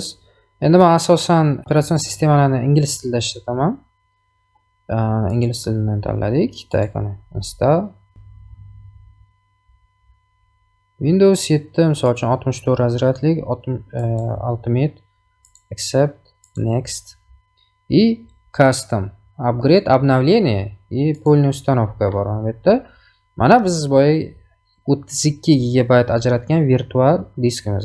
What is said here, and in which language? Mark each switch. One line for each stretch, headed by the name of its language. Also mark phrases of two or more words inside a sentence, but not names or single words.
Uzbek: Endi men asosan operatsion sistemalarni ingliz tilida ishlataman. Ingliz tilidan tanladik. Tak, mana install. Windows 7 misol uchun 64 razryadlik, Ultimate, Accept, Next и Custom, Upgrade,
Russian: обновление и полная установка
Uzbek: bor bu yerda. Mana biz boya 32 GB ajratgan virtual diskimiz.